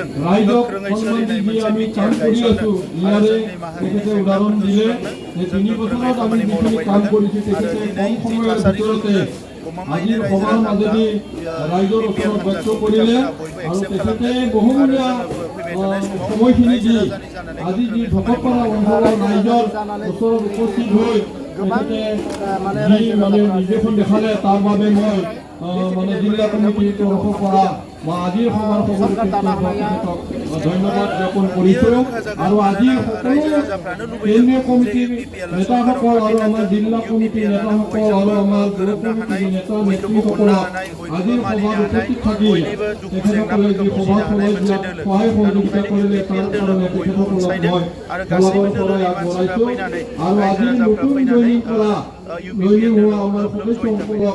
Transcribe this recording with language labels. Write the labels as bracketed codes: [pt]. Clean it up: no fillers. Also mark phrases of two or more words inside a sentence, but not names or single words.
[brx] गोख्रोङै सोलिनाय मोनसे बिटिआर गायसननो आरो जोंनि माहारिनि जेंनाफोरखौ सुस्रांनो जों गोख्रोङै खामानि मावलांबाय थागोन आरो दिनै जि थासारिखौ नुदों गमामायैनो रायजो राजाफ्रा बिपिआर हान्जाखौ बिथांमोना बयबो एक्सेप्ट खालामदों आरो जोङो फैबाय थानाय समाव रायजो राजानि जानानै गोख्रोङै खामानि मावलांबाय [as] নিৰ্দেশনা দেখালে তাৰ বাবে মই মানে জিলা কমিটিৰ তৰফ পৰা বা আজিৰ সভাৰ ধন্যবাদ জ্ঞাপন কৰিছোঁ আৰু আজি কেন্দ্ৰীয় কমিটিৰ নেতাসকল আৰু আমাৰ জিলা কমিটিৰ নেতাসকল আৰু আমাৰ ব্লক কমিটিৰ নেতা নেত্ৰীসকলক আজিৰ সভাত উপস্থিত থাকি তেখেতসকলে যি সভাখনত সহায় সহযোগিতা কৰিলে তাৰ কাৰণে তেখেতসকলক মই ধন্যবাদ জনাই আগবঢ়াইছোঁ আৰু আজিৰ নতুন দৈনিক পৰা দৈনিক হোৱা আমাৰ সদস্যসকলক